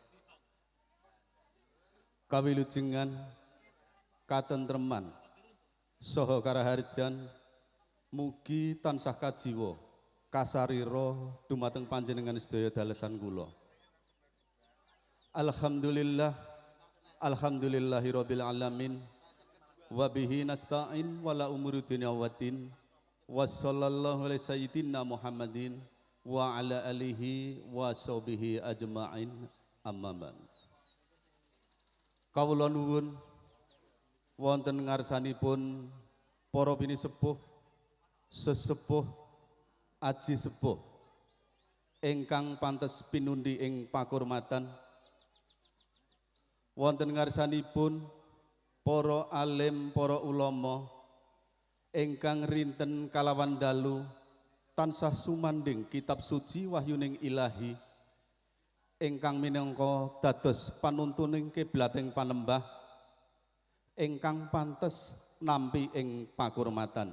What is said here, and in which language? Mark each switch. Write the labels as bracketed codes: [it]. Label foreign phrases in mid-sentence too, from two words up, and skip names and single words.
[jv] Kawilujengan, katentreman, saha karaharjan, mugi tansah kajiwa, kasarira dumateng panjenengan sedaya dalesan kula. [ar] Alhamdulillah, الحمد لله رب العالمين. وبه نستعين وعلى أمور الدنيا والدين وصلى الله عليه سيدنا محمد وعلى آله وصحبه أجمعين أما بعد. [jv] Kawula nuwun wonten ngarsanipun para pinisepuh sesepuh aji sepuh ingkang pantes pinundi ing pakurmatan wonten ngarsanipun para alim, para ulama ingkang rinten kalawan dalu tansah sumanding kitab suci wahyuning ilahi ingkang minangka dados panuntuning kiblating panembah ingkang pantes nampi ing pakurmatan.